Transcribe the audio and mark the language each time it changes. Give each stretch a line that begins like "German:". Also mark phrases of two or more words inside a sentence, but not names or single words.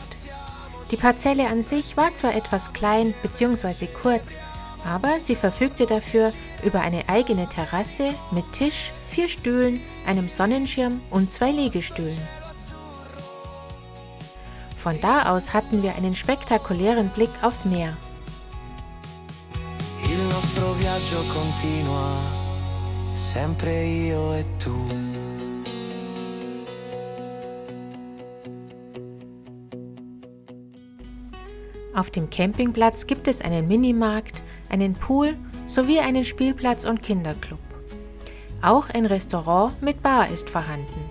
German: Die Parzelle an sich war zwar etwas klein bzw. kurz, aber sie verfügte dafür über eine eigene Terrasse mit Tisch, 4 Stühlen, einem Sonnenschirm und 2 Liegestühlen. Von da aus hatten wir einen spektakulären Blick aufs Meer.
Italian: Il nostro viaggio continua, sempre io e tu.
German: Auf dem Campingplatz gibt es einen Minimarkt, einen Pool sowie einen Spielplatz und Kinderclub. Auch ein Restaurant mit Bar ist vorhanden.